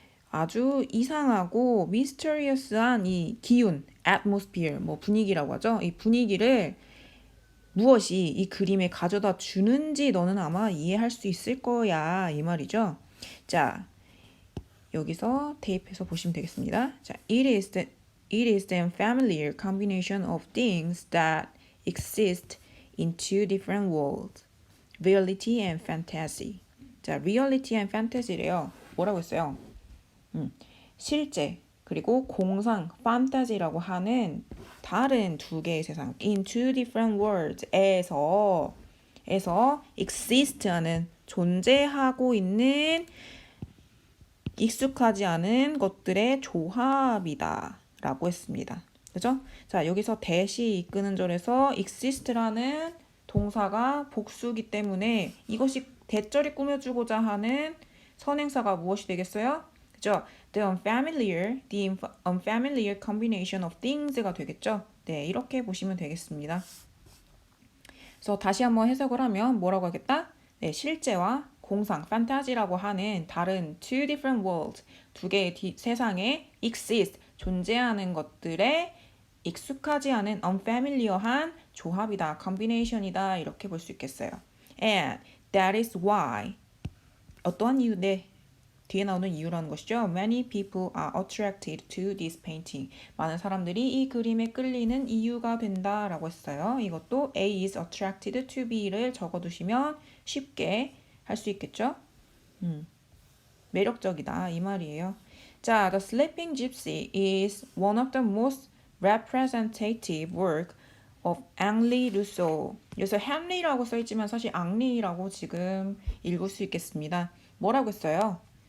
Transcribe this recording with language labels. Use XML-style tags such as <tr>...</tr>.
<ko>아주 이상하고 미스터리어스한 이 기운, atmosphere, 뭐 분위기라고 하죠. 이 분위기를 무엇이 이 그림에 가져다 주는지 너는 아마 이해할 수 있을 거야. 이 말이죠. 자, 여기서 대입해서 보시면 되겠습니다.</ko> <en>자, it is the familiar combination of things that exist in two different worlds. reality and fantasy. 자, reality and fantasy래요.</en> <ko>뭐라고 했어요? 실제 그리고 공상 판타지라고 하는 다른 두 개의 세상</ko> <en>in two different worlds</en> <ko>에서 exist하는 존재하고 있는 익숙하지 않은 것들의 조합이다 라고 했습니다. 그죠? 자, 여기서 대시 이끄는 절에서 exist라는 동사가 복수기 때문에 이것이 대절이 꾸며주고자 하는 선행사가 무엇이 되겠어요? 그죠?</ko> <en>The unfamiliar combination of things가 되겠죠?</en> <ko>네, 이렇게 보시면 되겠습니다. 그래서 다시 한번 해석을 하면 뭐라고 하겠다? 네, 실제와 공상, 판타지라고 하는 다른</ko> <en>two different worlds,</en> <ko>두 개의 세상에 exist, 존재하는 것들에 익숙하지 않은 unfamiliar한 조합이다, combination이다 이렇게 볼 수 있겠어요.</ko> <en>And that is why</en> <ko>어떠한 이유, 네, 뒤에 나오는 이유라는 것이죠.</ko> <en>Many people are attracted to this painting.</en> <ko>많은 사람들이 이 그림에 끌리는 이유가 된다라고 했어요. 이것도</ko> <en>A is attracted to B</en> <ko>를 적어두시면 쉽게 할 수 있겠죠. 매력적이다 이 말이에요.</ko> <en>자, The Sleeping Gypsy is one of the most representative work of Henri Rousseau.</en> <ko>여기서 헨리라고 써있지만 사실 앙리라고 지금 읽을 수 있겠습니다. 뭐라고 했어요?</ko>